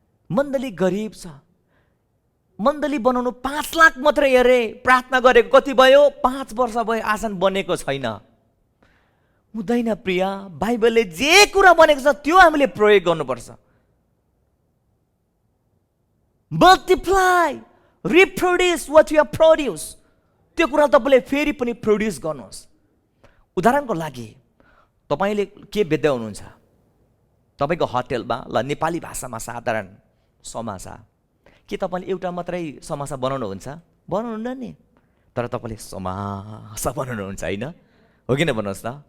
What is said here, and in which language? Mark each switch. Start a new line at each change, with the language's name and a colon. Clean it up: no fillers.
Nepali: मण्डली गरिब छ। मण्डली बनाउनु 5 लाख मात्रै अरे, प्रार्थना गरेको कति भयो? 5 वर्ष भयो, आसन बनेको छैन। हुँदैन प्रिया, बाइबलले जे कुरा भनेको छ त्यो हामीले प्रयोग गर्नुपर्छ।
English: Multiply, reproduce what you are produce.
Nepali: त्यो कुरा तपाईँले फेरि पनि प्रोड्युस गर्नुहोस्। उदाहरणको लागि तपाईँले के बेच्दै हुनुहुन्छ? तपाईँको होटेलमा ल नेपाली भाषामा साधारण समोसा, के तपाईँले एउटा मात्रै समोसा बनाउनुहुन्छ? बनाउनुहुन्न नि, तर तपाईँले समोसा बनाउनुहुन्छ, होइन हो किन भन्नुहोस् त?